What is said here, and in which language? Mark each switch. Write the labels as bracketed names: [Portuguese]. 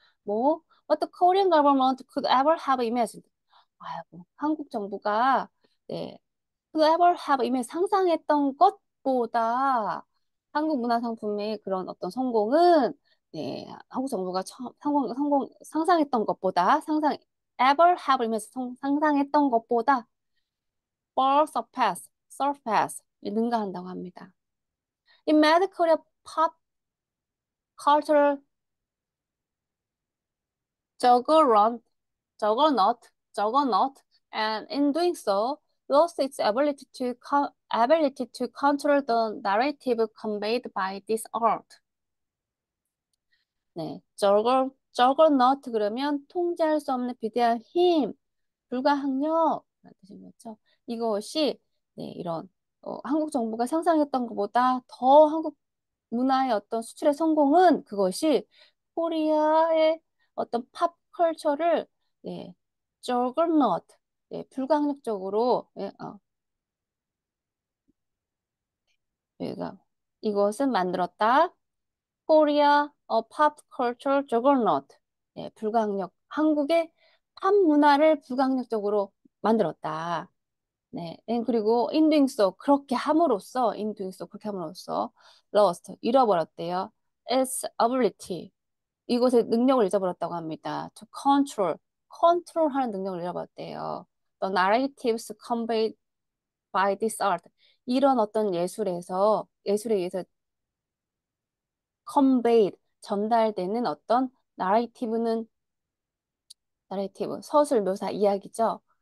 [Korean] 뭐 [English] what the Korean government could ever have imagined. [Korean] 아이고, 한국 정부가 네, [English] could ever have imagined [Korean] 상상했던 것보다 한국 문화상품의 그런 어떤 성공은 네, 한국 정부가 상상했던 것보다 [English] ever have imagined [Korean] 상상했던 것보다 [English] far surpass [Korean] 능가한다고 합니다. [English] It made Korea pop cultural juggernaut, juggernaut, and in doing so, lost its ability to control the narrative conveyed by this art. [Korean] 네, juggernaut 그러면 통제할 수 없는 비대한 힘, 불가항력 라는 뜻인 거죠. 이것이 네, 이런 한국 정부가 상상했던 것보다 더 한국 문화의 어떤 수출의 성공은 그것이 코리아의 어떤 팝 컬처를 예, juggernaut, 예, 불가항력적으로 예, 그러니까 이것은 만들었다. 코리아 pop culture juggernaut, 예, 불가항력 한국의 팝 문화를 불강력적으로 만들었다. 네. 그리고 [English] in doing so [Korean] 그렇게 함으로써 in doing so 그렇게 함으로써 lost 잃어버렸대요. [English] its ability [Korean] 이곳의 능력을 잊어버렸다고 합니다. [English] to control [Korean] 컨트롤하는 능력을 잃어버렸대요. [English] The narratives conveyed by this art [Korean] 이런 어떤 예술에 의해서 conveyed 전달되는 어떤 narrative는 나레이티브, 서술, 묘사, 이야기죠.